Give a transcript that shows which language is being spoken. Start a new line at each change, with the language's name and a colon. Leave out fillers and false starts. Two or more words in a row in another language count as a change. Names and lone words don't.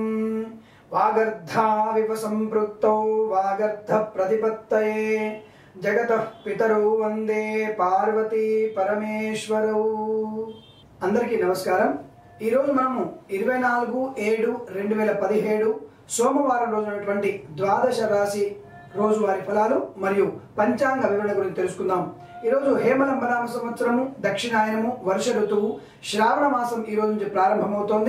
Sanskrit: वागर्धाविव संपृक्तौ वागर्ध प्रतिपत्तये जगतः पितरौ वंदे पार्वती परमेश्वरौ।
Telugu: అందరికీ నమస్కారం। ఈ రోజు మనము 24/7/2017 సోమవారం రోజునటువంటి ద్వాదశ రాశి రోజువారీ ఫలాలు మరియు పంచాంగ వివరణ గురించి తెలుసుకుందాం। ఈ రోజు హేమలంబనామ సంవత్సరము దక్షిణాయనము వర్ష ఋతువు శ్రావణ మాసం ఈ రోజు నుంచి ప్రారంభమవుతోంది।